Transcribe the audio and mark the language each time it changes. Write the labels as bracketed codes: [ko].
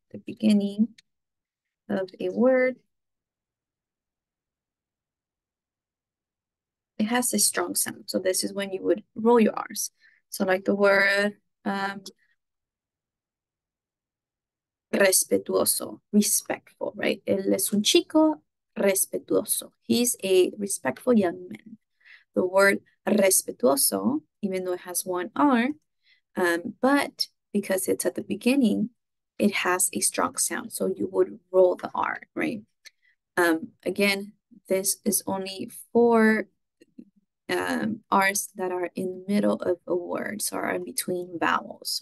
[en] The beginning of a word, it has a strong sound. So this is when you would roll your R's. So like the word respetuoso, respectful, right? [es] Él es un chico respetuoso. [en] He's a respectful young man. The word respetuoso, even though it has one R, but because it's at the beginning, it has a strong sound. So you would roll the R, right? Again, this is only for R's that are in the middle of a word, so are in between vowels.